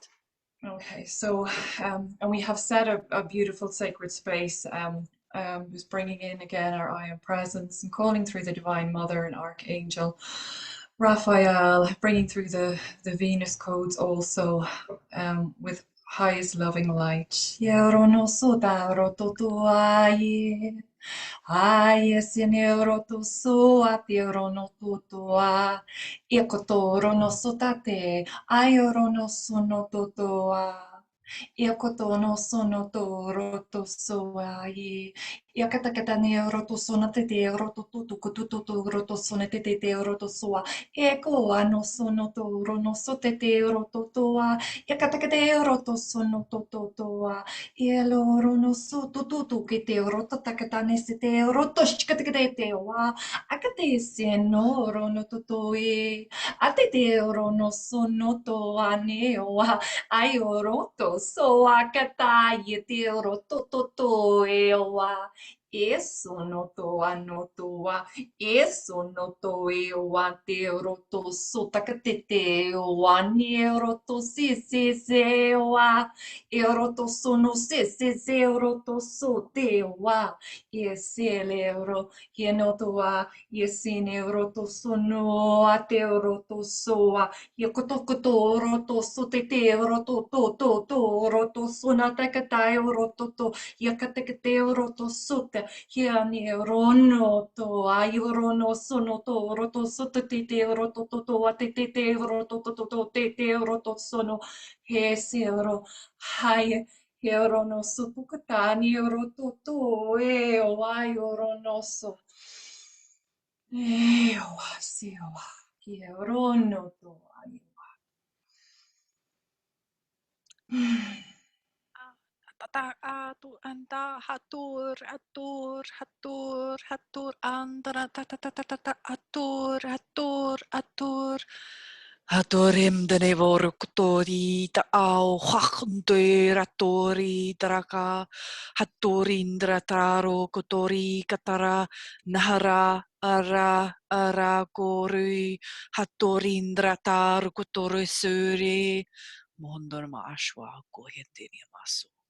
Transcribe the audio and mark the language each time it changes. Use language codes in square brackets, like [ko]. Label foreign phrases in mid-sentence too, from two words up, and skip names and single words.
[en] Okay, so and we have set a beautiful sacred space. Just bringing in again our I am presence and calling through the Divine Mother and Archangel Raphael, bringing through the Venus codes also, with highest loving light. Ai sinero tu so atiero no tutua. Iakotoro no sotate. Aioro no sono totoa. Iakoto no sono to roto soai. Iakatakata ne roto sona te te roto tutu kututu roto sona te te roto soa. Eko ano sono to rono so te roto toa. Iakatakate roto sono to toa. Ielo rono so tutu ke te roto takatane se te roto shikatakate te wa. Akate se no rono totoe. Ate te rono sono to aneo. Ai o roto so akata ye te roto to e oa. E sono to anotoa. E sono to e oa te roto so takate te oa ni roto se oa. E roto sono se roto so te oa. E se le ro ye no toa. E sine roto sono a te roto soa. Yokotokoto roto sotete roto roto sonata katai roto yakatekate roto sote hiani rono to ayorono sonoto roto sotete roto atete roto tete roto sono hesero hai Herono supukatani roto e o ayorono so e o asio Hierono to Anta hatur hatur hatur hatur andra ta ta ta ta ta ta hatur hatur hatur haturim dane voru kutori ta au hachunde ratori draka haturindra taro kutori katara nahara ara gorui hatorindratar kutorusuri mondor mashwa gohentini masu.